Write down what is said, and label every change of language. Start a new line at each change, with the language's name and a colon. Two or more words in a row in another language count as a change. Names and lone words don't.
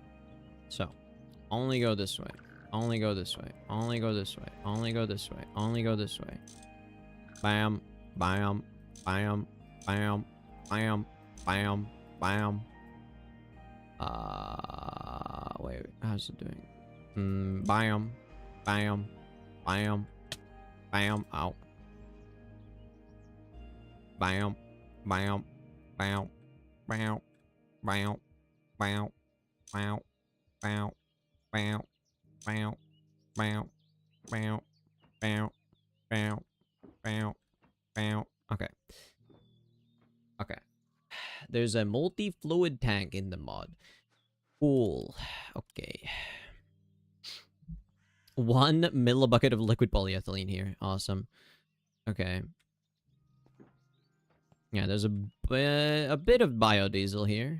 English: So, only go this way. Only go this way. Only go this way. Only go this way. Only go this way. Bam. Bam. Bam. Bam. Bam. Bam. Bam. Wait, how's it doing? Bam. Bam. Bam. Bam. Ow. Bam. Bam. Bam. Bam. Bam. Bam. Bam. Bam. Bam. Bam. Bam. Bam. Bam. Bam. Bam. Bam. Okay. Okay. There's a multi-fluid tank in the mod. Cool. Okay. 1 millibucket of liquid polyethylene here. Awesome. Okay. Yeah, there's a bit of biodiesel here.